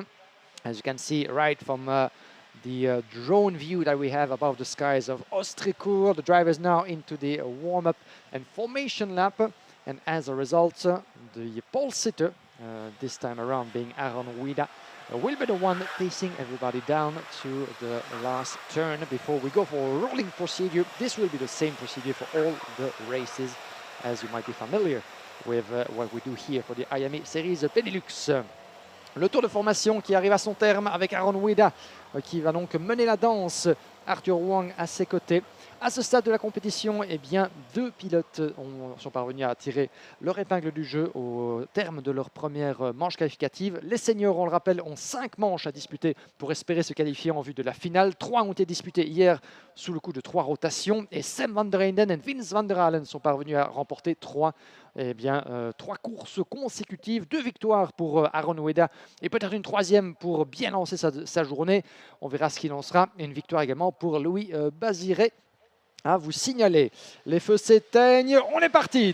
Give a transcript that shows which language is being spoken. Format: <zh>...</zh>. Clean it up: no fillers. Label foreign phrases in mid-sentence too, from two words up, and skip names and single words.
<en>As you can see right from the drone view that we have above the skies of Ostricourt, the drivers now into the warm-up and formation lap, and as a result, the pole sitter, this time around being Aaron Wida, will be the one pacing everybody down to the last turn before we go for a rolling procedure. This will be the same procedure for all the races, as you might be familiar with what we do here for the Iame Series Benelux.</en> <fr>Le tour de formation qui arrive à son terme avec Aaron Wida qui va donc mener la danse, Arthur Wang à ses côtés. À ce stade de la compétition, deux pilotes sont parvenus à tirer leur épingle du jeu au terme de leur première manche qualificative. Les seniors, on le rappelle, ont 5 manches à disputer pour espérer se qualifier en vue de la finale. 3 ont été disputées hier sous le coup de 3 rotations. Et Sam van der Eynden et Vince van der Halen sont parvenus à remporter 3 courses consécutives. 2 victoires pour Aaron Wida et peut-être une 3e pour bien lancer sa journée. On verra ce qu'il en sera. Et une victoire également pour Louis Baziré. À vous signaler. Les feux s'éteignent. On est parti.</fr>